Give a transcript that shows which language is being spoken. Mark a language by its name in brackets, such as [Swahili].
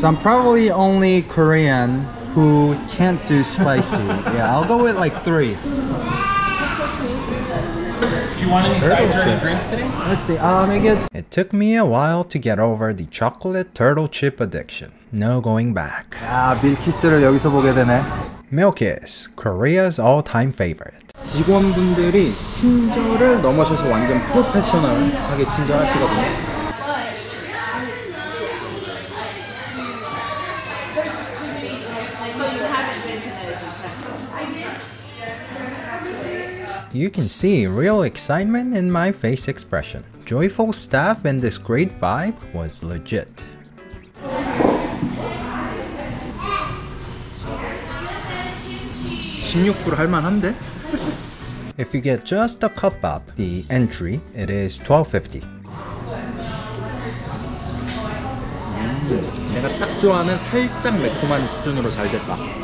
[English] So I'm probably only Korean who can't do spicy. Yeah, I'll go with like 3. Do you want any sides or any drinks today? Let's see, make it. It took me a while to get over the chocolate turtle chip addiction. No going back. [Korean] 아, 밀키스를 여기서 보게 되네. [English] Milkiss, Korea's all-time favorite. [Korean] 직원분들이 친절을 넘어서서 완전 프로페셔널하게 친절하시거든요. [English] You can see real excitement in my face expression. Joyful staff in this grade 5 was legit. [Korean] $16 할만한데? [English] If you get just a Cupbop, the entry, it is $12.50. [Korean] 내가 딱 좋아하는 살짝 매콤한 수준으로 잘 됐다.